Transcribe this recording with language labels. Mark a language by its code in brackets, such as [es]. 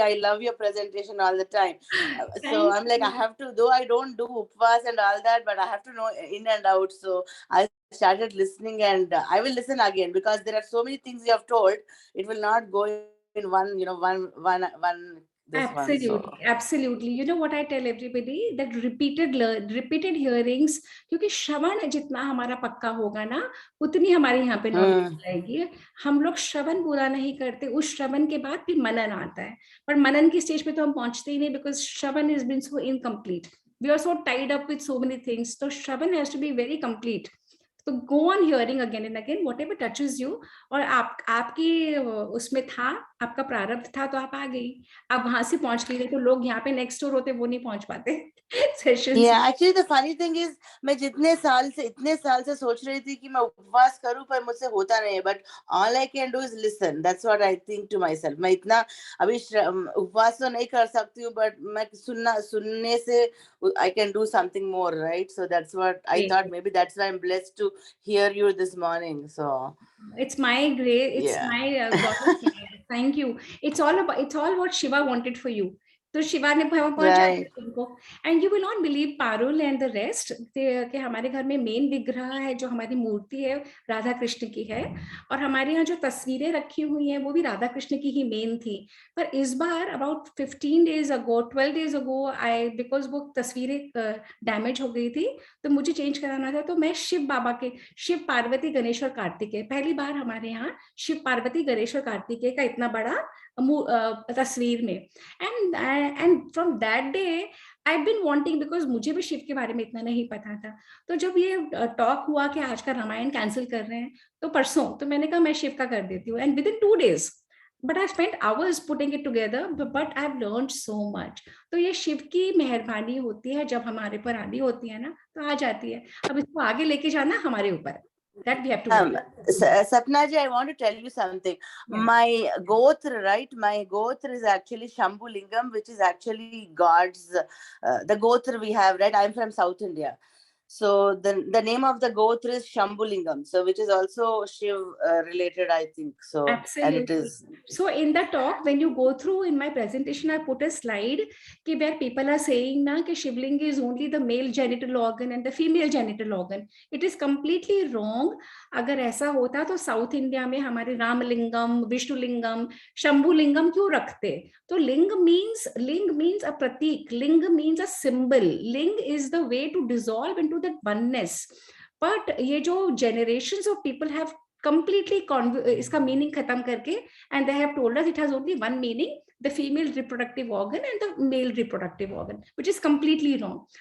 [en] I love your presentation all the time. So I'm like, I have to. Though I don't do upvas and all that, but I have to know in and out. So I started listening, and I will listen again because there are so many things you have told. It will not go in one. One. This one. So. Absolutely, absolutely. You know what I tell everybody, that repeated hearings, [hi] क्योंकि श्रवण जितना हमारा पक्का होगा ना, उतनी हमारे यहाँ पे नॉलेज आएगी। हम लोग श्रवण पूरा नहीं करते, उस श्रवण के बाद फिर मनन आता है, पर मनन की स्टेज पे तो हम पहुंचते ही नहीं, [en] Because shravan is been so incomplete, we are so tied up with so many things. तो shravan has to be very complete. तो go on hearing again and again whatever touches you. [hi] और आपकी उसमें था, आपका प्रारब्ध था, तो आप आ गई, आप वहां से पहुंच गई। तो लोग यहाँ पे नेक्स्ट डोर होते, वो नहीं पहुंच पाते sessions. [en] Yeah, actually the funny thing is, [hi] मैं इतने साल से सोच रही थी कि मैं उपवास करूं, पर मुझसे होता नहीं है. [en] But all I can do is listen. That's what I think to myself. [hi] मैं इतना अभी उपवास तो नहीं कर सकती हूँ, but मैं सुनने से [en] I can do something more, right? So that's what I thought. Maybe that's why I'm blessed to hear you this morning. So it's my great, it's my God. Thank you. It's all what Shiva wanted for you. [hi] तो शिवा ने पहुंचा उनको। [en] and you will not believe, [hi] Parul and the rest, कि हमारे घर में main विग्रह है, जो हमारी मूर्ति है, राधा कृष्ण की है, और हमारे यहाँ जो तस्वीरें रखी हुई हैं वो भी राधा कृष्ण की ही मेन थी। पर इस बार अबाउट [en] 12 days ago [hi] बिकॉज वो तस्वीरें डैमेज हो गई थी, तो मुझे चेंज कराना था। तो मैं शिव बाबा के, शिव पार्वती गणेश और कार्तिकेय, पहली बार हमारे यहाँ शिव पार्वती गणेश और कार्तिकेय का इतना बड़ा तस्वीर में। [en] and from that day I been wanting, [hi] because मुझे भी शिव के बारे में इतना नहीं पता था। तो जब ये टॉक हुआ कि आज का रामायण कैंसिल कर रहे हैं, तो परसों तो मैंने कहा मैं शिव का कर देती हूँ, [en] And within 2 days, but I spent hours putting it together, but I have learned so much. [hi] तो ये शिव की मेहरबानी होती है, जब हमारे पर आनी होती है ना, तो आ जाती है। अब इसको आगे लेके जाना हमारे ऊपर, [en] that we have to do. Sapna ji, I want to tell you something. Yeah. My gotra, right? My gotra is actually Shambhu Lingam, which is actually God's, the gotra we have, right? I'm from South India. So the name of the gotra is Shambhu Lingam, so which is also Shiv related, I think. So absolutely. And it is. So in the talk, when you go through in my presentation, I put a slide where people are saying na कि Shivling is only the male genital organ and the female genital organ. It is completely wrong. [hi] अगर ऐसा होता तो south India में हमारे रामलिंगम, विष्णुलिंगम, शंभुलिंगम क्यों रखते? [en] तो ling means a pratik, ling means a symbol. Ling is the way to dissolve into that oneness. But ये जो generations of people have completely [hi] इसका मीनिंग खत्म करके, [en] and they have told us it has only one meaning, the female reproductive organ and the male reproductive organ, which is completely wrong.